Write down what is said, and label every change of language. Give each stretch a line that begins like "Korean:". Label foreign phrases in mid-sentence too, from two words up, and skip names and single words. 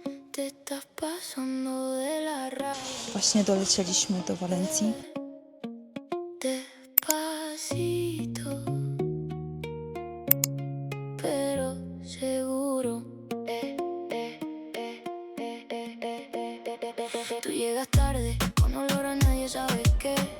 Spanish: Te estás pasando de la raya.
Polish: Właśnie dolecieliśmy do Walencji.
Spanish: Despacito, pero seguro. Tú llegas tarde, con olor a nadie sabe qué.